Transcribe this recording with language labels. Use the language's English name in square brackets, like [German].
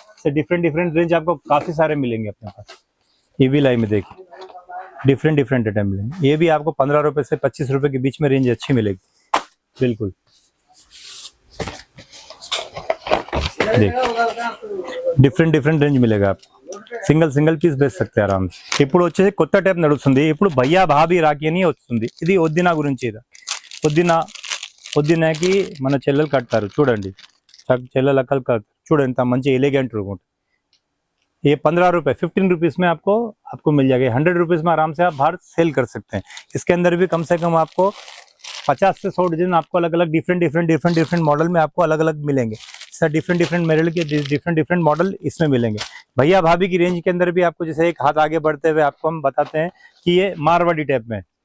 [Hindi] से different range आपको काफी सारे मिलेंगे अपने पास. ये भी लाई में देखिए डिफरेंट आइटम मिलेंगे. ये भी आपको 15 रुपए से 25 रुपए के बीच में रेंज अच्छी मिलेगी. बिल्कुल डिफरेंट रेंज मिलेगा आपको. [Telugu] సింగిల్ పీస్ బేస్ सकते आराम से. ఇప్పుడు వచ్చేసి కొత్త టైప్ నడుస్తుంది. ఇప్పుడు భయ్యా భాబీ రాఖీ అని వస్తుంది. ఇది వద్దినా గురించి. ఇది వద్దినాకి మన చెల్లెలు కడతారు చూడండి. చెల్లెలు అక్కలు కడతారు చూడండి. ఇంత మంచి ఎలిగెంట్ ఉంటుంది. [Hindi] ये 15 रुपए 15 रुपीज में आपको मिल जाएगा. 100 रुपीज में आराम से आप बाहर सेल कर सकते हैं. इसके अंदर भी कम से कम आपको 50 से 100 डिजाइन आपको अलग अलग डिफरेंट मॉडल में आपको अलग अलग मिलेंगे. सर डिफरेंट मॉडल के डिफरेंट मॉडल इसमें मिलेंगे. भैया भाभी की रेंज के अंदर भी आपको जैसे एक हाथ आगे बढ़ते हुए आपको हम बताते हैं कि ये मारवाड़ी टाइप में.